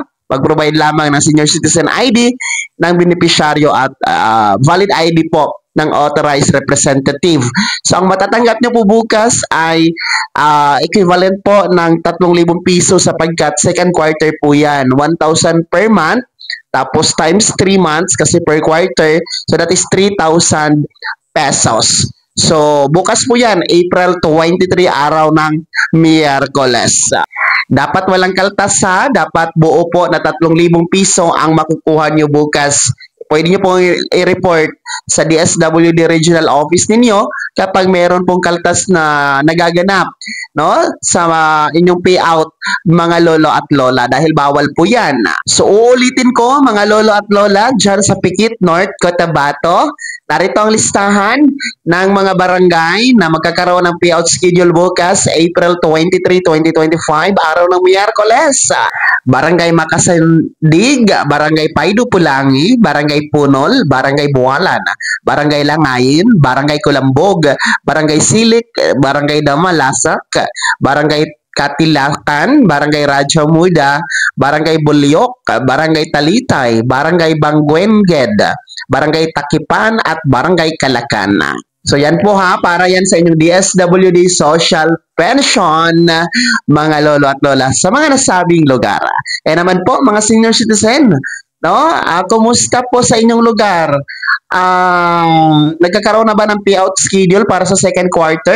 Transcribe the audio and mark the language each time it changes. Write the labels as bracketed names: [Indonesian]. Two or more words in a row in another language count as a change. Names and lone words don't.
[Filipino] Mag-provide lamang ng [English] senior citizen ID [Filipino] ng beneficiaryo at [English] valid ID [Filipino] po ng [English] authorized representative. [Filipino] So, ang matatanggap nyo po bukas ay equivalent po ng 3,000 piso sapagkat [English] second quarter [Filipino] po yan. 1,000 [English] per month, [Filipino] tapos [English] times 3 months [Filipino] kasi [English] per quarter. So, that is 3,000 pesos. [Filipino] So, bukas po yan, April 23, araw ng Miyerkules. Dapat walang kaltas dapat buo po na 3,000 piso ang makukuha nyo bukas. Pwede nyo pong i-report sa DSWD Regional Office ninyo kapag meron pong kaltas na nagaganap no, sa inyong payout mga lolo at lola dahil bawal po yan. So uulitin ko mga lolo at lola dyan sa Pikit, North Cotabato. Narito ang listahan ng mga barangay na magkakaroon ng [English] payout schedule [Filipino] bukas April 23, 2025, araw ng Miyerkules. Barangay Makasindig, Barangay Paido Pulangi, Barangay Punol, Barangay Bualan, Barangay Langayin, Barangay Kulambog, Barangay Silik, Barangay Damalasak, Barangay Katilakan, Barangay Radyo Muda, Barangay Bulyok, Barangay Talitay, Barangay Banguenged, Barangay Takipan at Barangay Kalakan. So yan po ha, para yan sa inyong DSWD Social Pension, mga lolo at lola sa mga nasabing lugar. Naman po mga [English] senior citizen, [Filipino] no? Kumusta po sa inyong lugar? Nagkakaroon na ba ng [English] payout schedule [Filipino] para sa [English] second quarter?